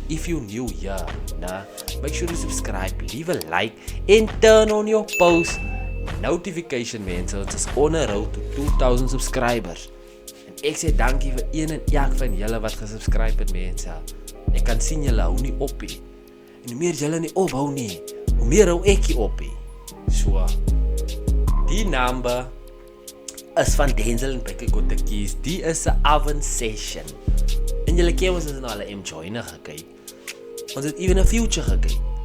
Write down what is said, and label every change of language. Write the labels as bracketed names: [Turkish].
[English] If you new here, make sure you subscribe, leave a like and turn on your post notification mense. [Afrikaans] Ons is [English] on a road to 2000 subscribers. [Afrikaans] En ek sê dankie vir een en elk van julle wat gesubscribe het mense. Ek kan sien julle hou nie op nie. En hoe meer julle nie ophou nie, hoe meer hou ek nie op nie. So, die number is van Denzel en Becky [English] got the keys. [Afrikaans] Die is 'n oven session. En julle ken ons het nou al 'n M-Joiner gekyk. Ons het even 'n future gekyk.